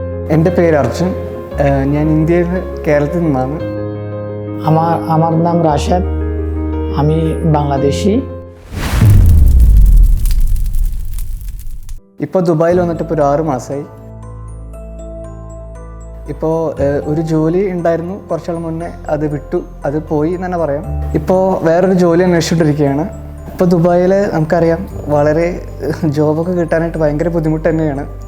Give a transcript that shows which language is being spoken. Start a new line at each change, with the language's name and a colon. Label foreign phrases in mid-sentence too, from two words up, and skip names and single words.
Malayalam: എൻ്റെ പേര് അർജുൻ. ഞാൻ ഇന്ത്യയിൽ കേരളത്തിൽ നിന്നാണ്.
Bangla: আমার নাম রাশেদ, আমি বাংলাদেশি.
Malayalam: ഇപ്പോൾ ദുബായിൽ വന്നിട്ട് ഇപ്പോൾ ഒരു 6 മാസമായി. ഇപ്പോൾ ഒരു ജോലി ഉണ്ടായിരുന്നു കുറച്ചാൾ മുന്നേ, അത് വിട്ടു, അത് പോയി എന്ന് തന്നെ പറയാം. ഇപ്പോൾ വേറൊരു ജോലി അന്വേഷിച്ചുകൊണ്ടിരിക്കുകയാണ്. ഇപ്പോൾ ദുബായിൽ നമുക്കറിയാം വളരെ ജോബൊക്കെ കിട്ടാനായിട്ട് ഭയങ്കര ബുദ്ധിമുട്ട് തന്നെയാണ്.